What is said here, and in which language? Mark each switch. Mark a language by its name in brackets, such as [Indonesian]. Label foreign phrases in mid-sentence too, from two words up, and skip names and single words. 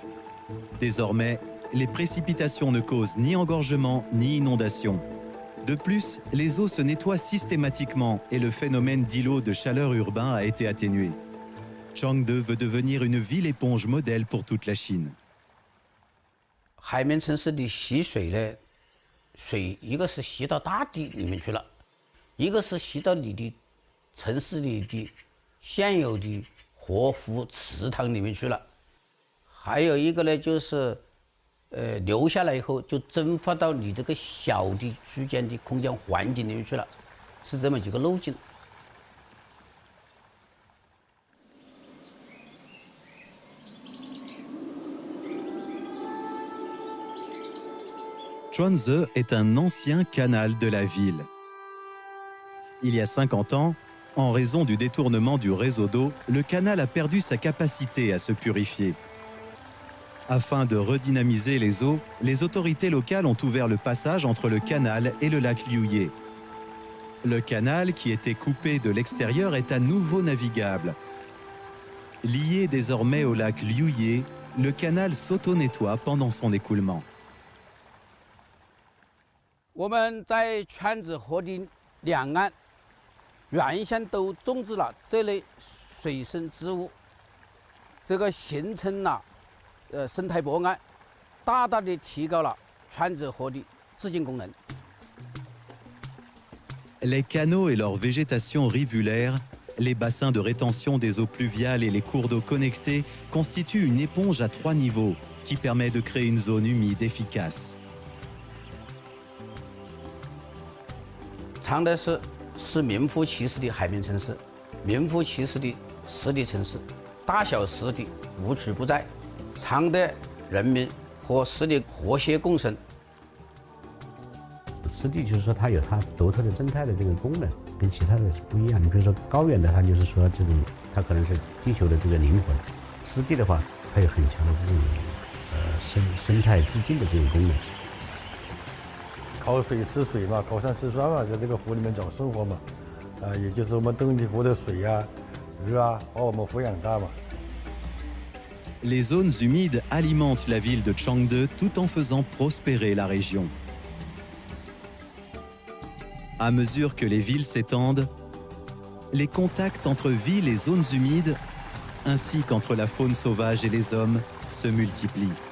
[French] Désormais, les précipitations ne causent ni engorgement ni inondation. De plus, les eaux se nettoient systématiquement et le phénomène d'îlot de chaleur urbain a été atténué. Changde veut devenir une ville-éponge modèle pour toute la Chine. [Chinese] 海绵城市的吸水呢，水一个是吸到大地里面去了，一个是吸到你的城市里的现有的活湖池塘里面去了，还有一个呢就是流下来以后就蒸发到你这个小的区间的空间环境里面去了，是这么几个路径。 [French] Chuanze est un ancien canal de la ville. Il y a 50 ans, en raison du détournement du réseau d'eau, le canal a perdu sa capacité à se purifier. Afin de redynamiser les eaux, les autorités locales ont ouvert le passage entre le canal et le lac Liuye. Le canal, qui était coupé de l'extérieur, est à nouveau navigable. Lié désormais au lac Liuye, le canal s'auto-nettoie pendant son écoulement. [Chinese] 我们在圈子河的两岸，原先都种植了这类水生植物，这个形成了生态博爱，大大的提高了圈子河的自净功能。 [French] Les canaux et leur végétation rivulaire, les bassins de rétention des eaux pluviales et les cours d'eau connectés constituent une éponge à 3 niveaux qui permet de créer une zone humide efficace. [Chinese] 常德市是名副其实的海绵城市，名副其实的湿地城市，大小湿地无处不在，常德人民和湿地和谐共生。湿地就是说它有它独特的生态的这个功能，跟其他的不一样。你比如说高原的，它就是说这种它可能是地球的这个灵魂；湿地的话，它有很强的这种生态自净的这种功能。靠水吃水嘛，靠山吃山嘛，在这个湖里面找生活嘛，也就是我们洞庭湖的水啊、鱼啊，把我们抚养大嘛。 [French] Les zones humides alimentent la ville de Changde tout en faisant prospérer la région. À mesure que les villes s'étendent, les contacts entre villes et zones humides, ainsi qu'entre la faune sauvage et les hommes, se multiplient.